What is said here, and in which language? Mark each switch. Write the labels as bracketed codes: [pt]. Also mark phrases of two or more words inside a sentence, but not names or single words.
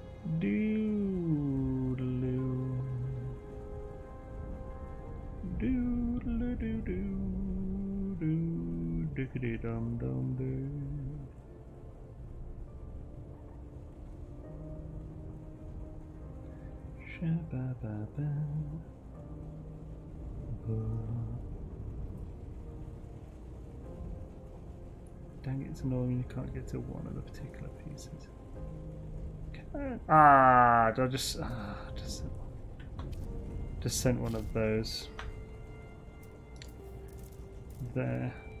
[en] Doodaloo. Doodaloo doo doo. Doo dickety dum dum doo. Sha-ba-ba-ba. Dang it, it's annoying you can't get to one of the particular pieces. I just sent one of those there.